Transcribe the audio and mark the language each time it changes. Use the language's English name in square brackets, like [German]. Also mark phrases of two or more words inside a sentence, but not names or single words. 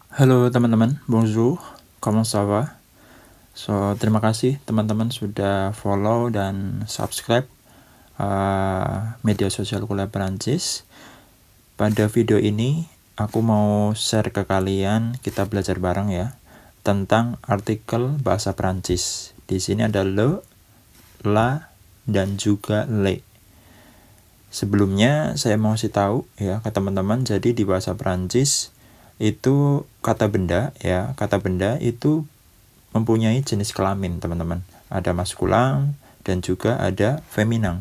[Indonesian] Halo teman-teman, [French] bonjour, comment ça va? [Indonesian] Terima kasih teman-teman sudah follow dan subscribe media sosial Kuliah Perancis. Pada video ini, aku mau share ke kalian, kita belajar bareng ya, tentang artikel bahasa Perancis. Di sini ada le, la, dan juga le. Sebelumnya, saya mau kasih tahu ya ke teman-teman, jadi di bahasa Perancis, itu kata benda ya, kata benda itu mempunyai jenis kelamin teman-teman, ada maskulang dan juga ada feminang.